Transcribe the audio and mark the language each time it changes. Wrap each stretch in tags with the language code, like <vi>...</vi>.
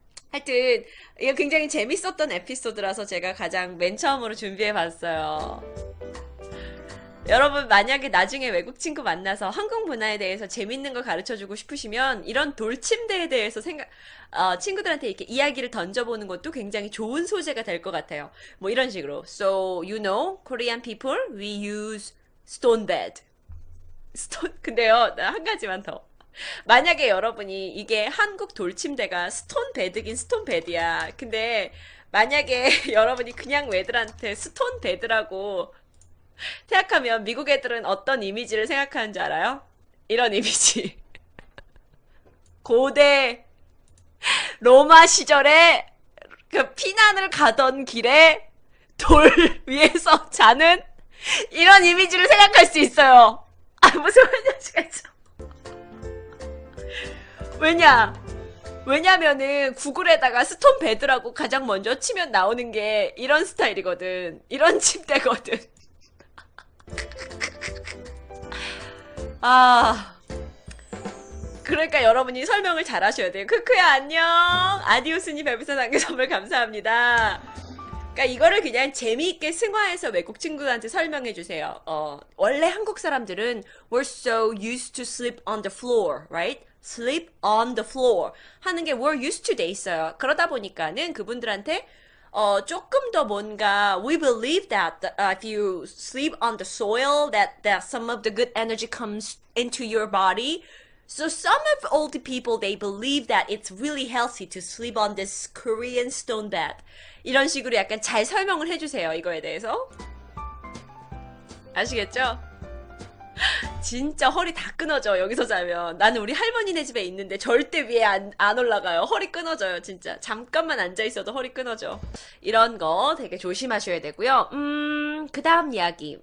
<ko>하여튼 이거 굉장히 재밌었던 에피소드라서 제가 가장 맨 처음으로 준비해봤어요. 여러분 만약에 나중에 외국 친구 만나서 한국 문화에 대해서 재밌는 걸 가르쳐주고 싶으시면 이런 돌침대에 대해서 친구들한테 이렇게 이야기를 던져보는 것도 굉장히 좋은 소재가 될 것 같아요. 뭐 이런 식으로</ko> <en>So you know, Korean people, we use stone bed.</en> <ko>근데요, 나 한 가지만 더. 만약에 여러분이 이게 한국 돌침대가 스톤 베드긴 스톤 베드야. 근데 만약에 여러분이 그냥 애들한테 스톤 베드라고 생각하면 미국 애들은 어떤 이미지를 생각하는 줄 알아요? 이런 이미지. 고대 로마 시절에 그 피난을 가던 길에 돌 위에서 자는 이런 이미지를 생각할 수 있어요. 무슨 말인지 알죠? 왜냐면은 구글에다가 스톤 베드라고 가장 먼저 치면 나오는 게 이런 스타일이거든. 이런 침대거든. 그러니까 여러분이 설명을 잘 하셔야 돼요. 크크야 안녕. 아디오스님 별풍선 한개 선물 감사합니다. 그러니까 이거를 그냥 재미있게 승화해서 외국 친구들한테 설명해 주세요. 원래 한국 사람들은</ko> <en>we're so used to sleep on the floor, right? sleep on the floor</en> <ko>하는 게</ko> <en>we're used to</en> <ko>돼 있어요. 그러다 보니까는 그분들한테 조금 더 뭔가</ko> <en>we believe that if you sleep on the soil that some of the good energy comes into your body. So some of old people they believe that it's really healthy to sleep on this Korean stone bed.</en> <ko>이런 식으로 약간 잘 설명을 해주세요. 이거에 대해서. 아시겠죠? 진짜 허리 다 끊어져 여기서 자면. 나는 우리 할머니네 집에 있는데 절대 위에 안 올라가요. 허리 끊어져요 진짜. 잠깐만 앉아있어도 허리 끊어져. 이런 거 되게 조심하셔야 되고요. 그 다음 이야기.</ko>